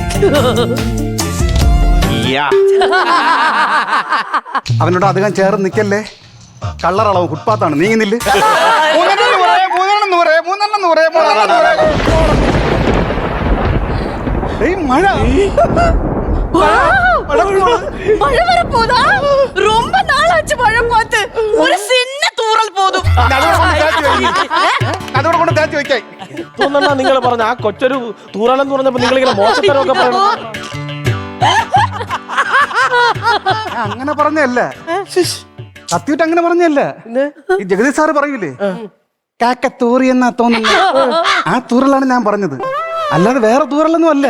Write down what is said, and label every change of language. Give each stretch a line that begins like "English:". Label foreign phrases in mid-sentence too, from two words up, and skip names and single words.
Malayalam: അവനോട് അധികം ചേർന്ന് നിൽക്കല്ലേ, കള്ളറളവ് ഫുട്പാത്താണ്, നീങ്ങുന്നില്ല. മഴ
Tamil: மழை வர போதா? ரொம்ப நாளாச்சு மழை பார்த்து. ஒரு சின்ன தூறல் போதுം.
Malayalam: അതോടെ കൊണ്ട് തേച്ച് വെക്കായി. തോന്നണ നിങ്ങൾ പറഞ്ഞ ആ കൊച്ചൊരു തൂറാലെന്ന് പറഞ്ഞപ്പോ നിങ്ങൾ ഇങ്ങനെ മോശത്തരമൊക്കെ പറഞ്ഞു. അങ്ങനെ പറഞ്ഞല്ല, സത്യമായിട്ട് അങ്ങനെ പറഞ്ഞല്ല. ഈ ജഗദീഷ് സാറ് പറയൂലേ, കാക്ക തൂറി എന്നാ തോന്നുന്നത്, ആ തൂറലാണ് ഞാൻ പറഞ്ഞത്, അല്ലാതെ വേറെ തൂറലൊന്നും അല്ല.